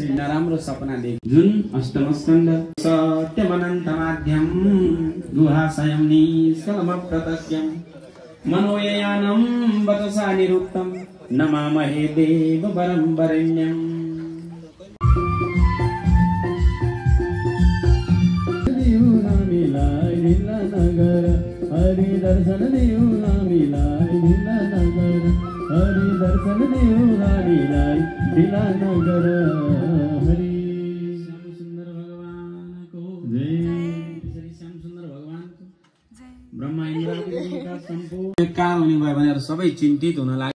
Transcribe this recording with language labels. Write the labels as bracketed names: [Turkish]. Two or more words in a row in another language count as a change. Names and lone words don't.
[Nepali] नराम्रो सपना देख जुन [Sanskrit] अष्टम स्कन्द सत्यमनन्त माध्यम गुहाशयं निष्कलम प्रतस्यं मनोययानं वचसा निरुक्तं नमामहे देव वरं वरेण्यम्। [Nepali] हरि दर्शन देव नामीलाई ढिला नगर हरि दर्शन देव नामीलाई ढिला नगर हरि श्याम सुन्दर भगवानको जय। त्यसरी श्याम सुन्दर भगवानको जय। ब्रह्मा इन्द्रका सम्पूर्ण काल हुने भयो भनेर सबै चिन्तित हुन लाग्छ।